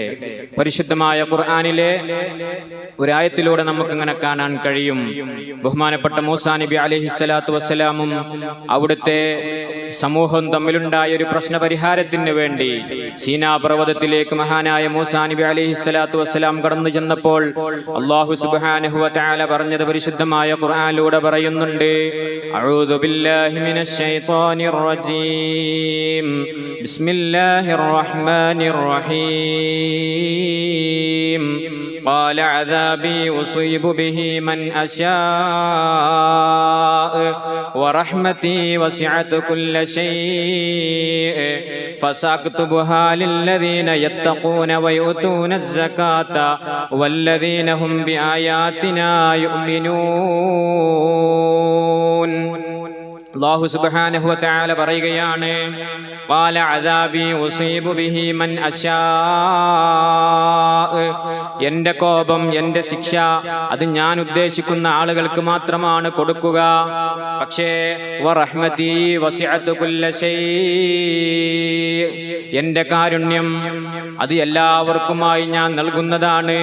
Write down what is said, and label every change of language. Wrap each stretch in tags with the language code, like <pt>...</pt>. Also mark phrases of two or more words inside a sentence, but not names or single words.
<ml>പരിശുദ്ധമായ ഖുർആനിലെ ഒരായത്തിലൂടെ നമുക്കിങ്ങനെ കാണാൻ കഴിയും, ബഹുമാനപ്പെട്ട മൂസാ നബി</ml> <ar>عليه الصلاة والسلام</ar> <ml>അവിടുത്തെ സമൂഹം തമ്മിലുണ്ടായ ഒരു പ്രശ്ന പരിഹാരത്തിന് വേണ്ടി സീനാ പർവ്വതത്തിലേക്ക് മഹാനായ മൂസാ നബി</ml> <ar>عليه الصلاة والسلام</ar> <ml>കടന്നു ചെന്നപ്പോൾ</ml> <ar>الله سبحانه وتعالى</ar> <ml>പറഞ്ഞത് പരിശുദ്ധമായ ഖുർആനിലൂടെ പറയുന്നുണ്ട്.</ml> <ar>أعوذ بالله من الشيطان الرجيم بسم الله الرحمن റഹീം قال عذابي أصيب به من أشاء ورحمتي وسعت كل شيء فسأكتبها للذين يتقون ويؤتون الزكاة والذين هم بآياتنا يؤمنون. الله سبحانه وتعالى</ar> <ml>പറയുകയാണ്,</ml> <ar>قال عذابي أصيب به من أشاء,</ar> <ml>എന്റെ കോപം, എന്റെ ശിക്ഷ അത് ഞാൻ ഉദ്ദേശിക്കുന്ന ആളുകൾക്ക് മാത്രമാണ് കൊടുക്കുക. പക്ഷേ</ml> <ar>ورحمتي وسعت كل شيء,</ar> <ml>എന്റെ കാരുണ്യം അത് എല്ലാവർക്കുമായി ഞാൻ നൽകുന്നതാണ്.</ml>